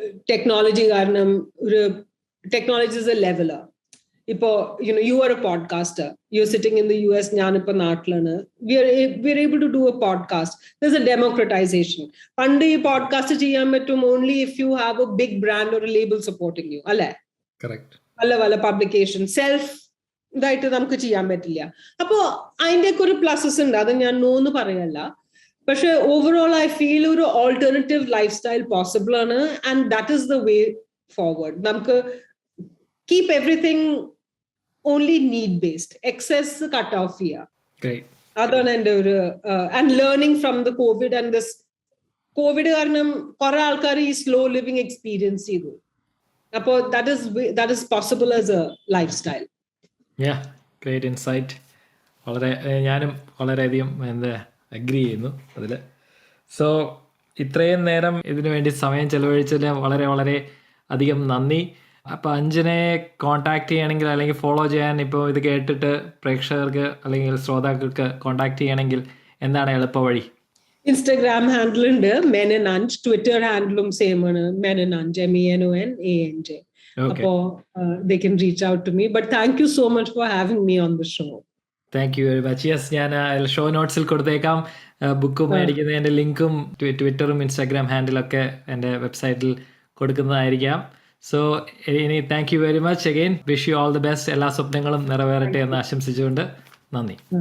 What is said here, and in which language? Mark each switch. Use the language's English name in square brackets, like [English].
[English] Technology [Malayalam] കാരണം [English] technology is a leveler. [Malayalam] ഇപ്പോ [English] you are a podcaster, you're sitting in the US, [Malayalam] ഞാനിപ്പോ നാട്ടിലാണ്. [English] We're able to do a podcast. There's a democratization. [Malayalam] പണ്ട് ഈ podcast ചെയ്യാൻ പറ്റും [English] only if you have a big brand or a label supporting you, [Malayalam] അല്ലേ? [English] Correct. [Malayalam] വല്ല publication self ഇതായിട്ട് നമുക്ക് ചെയ്യാൻ പറ്റില്ല. അപ്പോ അതിൻ്റെയൊക്കെ ഒരു പ്ലസസ് ഉണ്ട്, അത് ഞാൻ നോന്ന് പറയല്ല. പക്ഷെ [English] overall I feel [Malayalam] ഒരു ഓൾട്ടർനേറ്റീവ് ലൈഫ് സ്റ്റൈൽ പോസിബിൾ ആണ്, [English] And that is the way forward. [Malayalam] നമുക്ക് [English] keep everything only need based. Excess cut off here. Great. [Malayalam] അതാണ് എൻ്റെ ഒരു and [English] learning from the COVID [Malayalam] and this Covid കാരണം കുറെ ആൾക്കാർ ഈ സ്ലോ ലിവിങ് എക്സ്പീരിയൻസ് ചെയ്തു. അപ്പോൾ [English] that is possible as a lifestyle. Great insight. [Malayalam] ഞാനും വളരെയധികം അഗ്രി ചെയ്യുന്നു അതിൽ. സോ ഇത്രയും നേരം ഇതിനു വേണ്ടി സമയം ചെലവഴിച്ചതിൽ വളരെ വളരെ അധികം നന്ദി. അപ്പോൾ അഞ്ജനെ കോൺടാക്ട് ചെയ്യണമെങ്കിൽ അല്ലെങ്കിൽ ഫോളോ ചെയ്യാൻ ഇപ്പോൾ ഇത് കേട്ടിട്ട് പ്രേക്ഷകർക്ക് അല്ലെങ്കിൽ ശ്രോതാക്കൾക്ക് കോൺടാക്ട് ചെയ്യണമെങ്കിൽ എന്താണ് എളുപ്പ വഴി? ഇൻസ്റ്റഗ്രാം ഹാൻഡിൽ ഉണ്ട് മെനനഞ്ച്, ട്വിറ്റർ ഹാൻഡിലും സെയിം ആണ് മെനനഞ്ച്, MENONANJ. അപ്പോൾ [English] they can reach out to me. But thank you so much for having me on the show. Thank you very much. [Malayalam] Yes, ഞാൻ ഷോ നോട്ട്സിൽ കൊടുത്തേക്കാം ബുക്ക് മേടിക്കുന്നതിൻ്റെ ലിങ്കും ട്വിറ്ററും ഇൻസ്റ്റാഗ്രാം ഹാൻഡിലൊക്കെ എൻ്റെ വെബ്സൈറ്റിൽ കൊടുക്കുന്നതായിരിക്കാം. [English] So ഇനി thank you very much again. Wish you all the best. [Malayalam] എല്ലാ സ്വപ്നങ്ങളും നിറവേറട്ടെ എന്ന് ആശംസിച്ചുകൊണ്ട് നന്ദി.